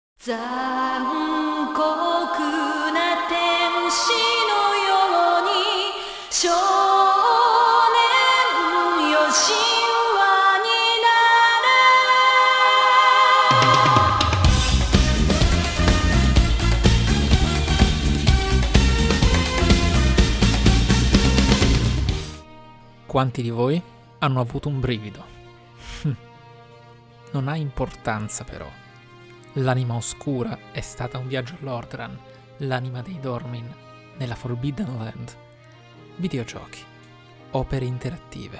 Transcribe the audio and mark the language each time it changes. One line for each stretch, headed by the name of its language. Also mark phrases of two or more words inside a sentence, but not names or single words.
Japanese: 残酷な天使のように少年よ神話になれ。
Italian: Quanti di voi hanno avuto un brivido? Non ha importanza però. L'anima oscura è stata un viaggio a Lordran, l'anima dei Dormin, nella
English: Forbidden Land.
Italian: Videogiochi, opere interattive.